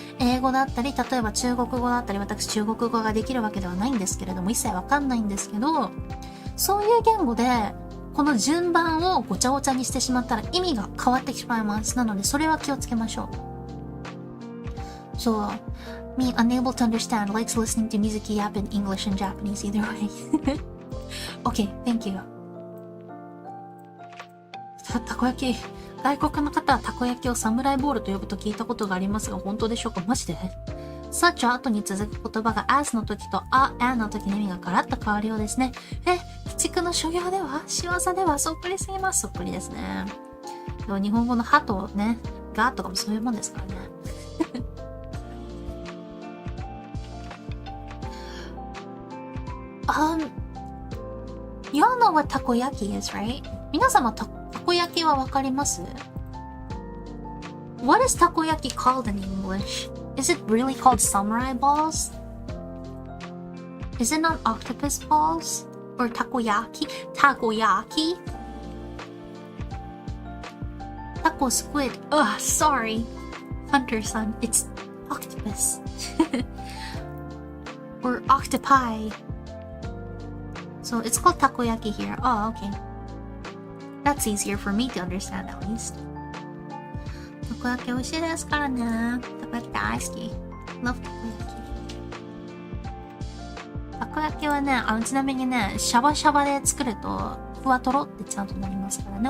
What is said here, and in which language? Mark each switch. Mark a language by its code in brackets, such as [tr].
[ja] 英語だったり、例えば中国語だったり、私中国語ができるわけではないんですけれども、一切わかんないんですけど、そういう言語でこの順番をごちゃごちゃにしてしまったら意味が変わってしまいます。なのでそれは気をつけましょう。そう。 [en] Me unable to understand likes listening to Mizuki yap in English and Japanese either way. Okay, thank you. [ja] たこ焼き。外国の方はたこ焼きをサムライボールと呼ぶと聞いたことがありますが、本当でしょうか？マジで？ such は後に続く言葉が as の時と and の時の意味がガラッと変わるようですね。鬼畜の所業では仕業ではそっくりすぎます。そっくりですね。でも日本語のはとね、がとかもそういうもんですからね。 [en] You all know what takoyaki is, right? [ja] 皆様たこ焼きはわかります？ [en] What is takoyaki called in English? Is it really called samurai balls? Is it not octopus balls? Or takoyaki? Takoyaki? Taco squid. Ugh, sorry. Hunter-san, it's octopus. Or octopi. So it's called takoyaki here. Oh, okay. That's easier for me to understand at least. [ja] たこ焼き美味しいですからね。たこ焼き大好き。 [en] Love [ja] たこ焼き。たこ焼きはね、ちなみにね、シャバシャバで作ると、ふわとろってちゃんとなりますからね。